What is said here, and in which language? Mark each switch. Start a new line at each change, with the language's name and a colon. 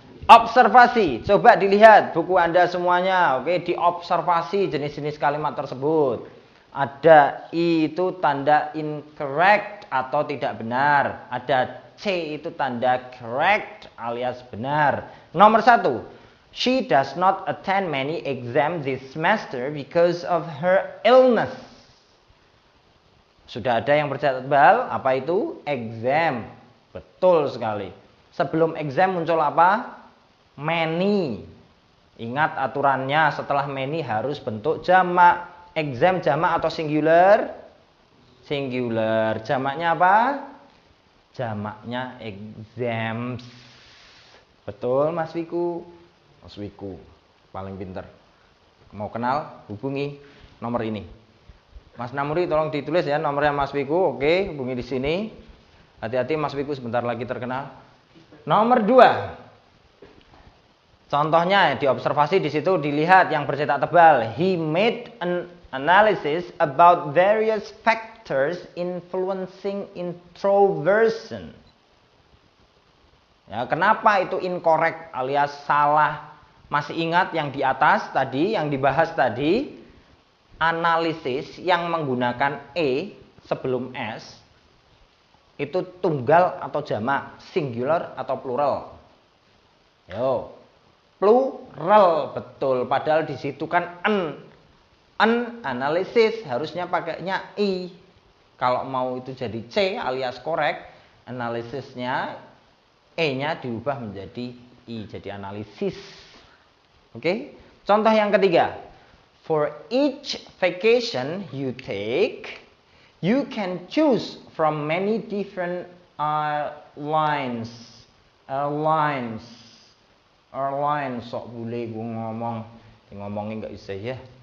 Indonesian: Observasi, coba dilihat buku Anda semuanya. Oke, diobservasi jenis-jenis kalimat tersebut. Ada I itu tanda incorrect atau tidak benar. Ada C itu tanda correct alias benar. Nomor 1,
English: she does not attend many exams this semester because of her illness.
Indonesian: Sudah ada yang bercatat tebal, apa itu? Exam. Betul sekali. Sebelum exam muncul apa? Many. Ingat aturannya, setelah many harus bentuk jamak. Exam jamak atau singular? Singular. Jamaknya apa? Jamaknya exams. Betul Mas Wiku? Mas Wiku paling pinter. Mau kenal? Hubungi nomor ini. Mas Namuri tolong ditulis ya nomornya Mas Wiku. Oke, hubungi di sini. Hati-hati Mas Wiku sebentar lagi terkenal. Nomor 2. Contohnya diobservasi di situ, dilihat yang bercetak tebal.
English: He made an analysis about various factors influencing introversion.
Indonesian: Ya, kenapa itu incorrect alias salah? Masih ingat yang di atas tadi, yang dibahas tadi, analisis yang menggunakan e sebelum s itu tunggal atau jamak, singular atau plural? Yo, plural, betul. Padahal di situ kan an analisis harusnya pakainya i. Kalau mau itu jadi c alias correct, analisisnya e-nya diubah menjadi i, jadi analisis. Oke? Contoh yang ketiga.
English: For each vacation you take, you can choose from many different airlines.
Indonesian: Airlines, sok boleh gue ngomongin nggak bisa ya.